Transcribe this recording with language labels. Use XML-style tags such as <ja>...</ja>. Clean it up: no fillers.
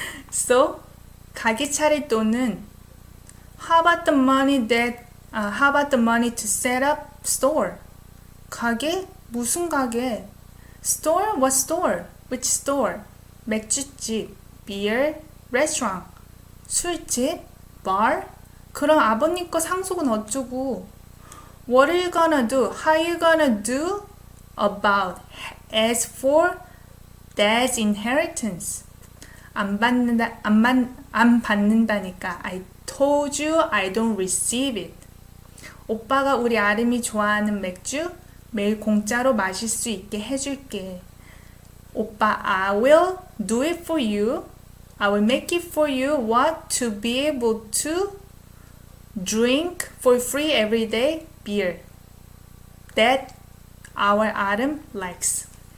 <en>So</en> <ko>가게 차릴 돈은</ko> <en>how about the money to set up store?</en> <ko>가게? 무슨 가게?</ko> <en>Store? What store? Which store? 맥주집, beer, restaurant, 술집, bar?</en> <ko>그럼 아버님 거 상속은 어쩌고?</ko> <en>What are you gonna do? How are you gonna do about? As for dad's inheritance.</en> <ko>안 받는다니까.</ko> <en>I told you I don't receive it.</en> <ko>오빠가 우리 아름이 좋아하는 맥주 매일 공짜로 마실 수 있게 해줄게.</ko> <en>오빠, I will do it for you. I will make it for you. What? To be able to drink for free every day beer that our Adam likes.</en>